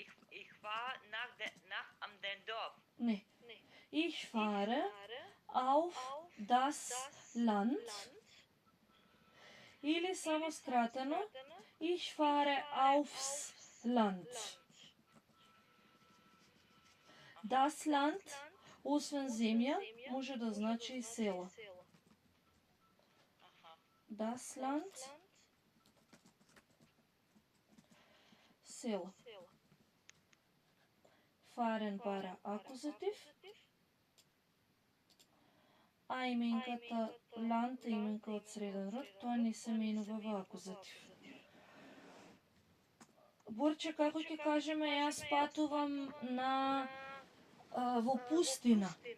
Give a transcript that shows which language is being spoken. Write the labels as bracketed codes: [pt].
[de] Ich fahre nach am den Dorf. Не. Ich fahre auf das Land. [mk] Или само скратено, [de] ich fahre aufs Land. [mk] Das Land, освен земја, може да значи и село. [de] Das Land, село. [mk] Fahren бара акузатив, а именката Land е именка од среден род, тоа не се менува во акузатив. Борче, како ќе кажеме, јас патувам на во пустина.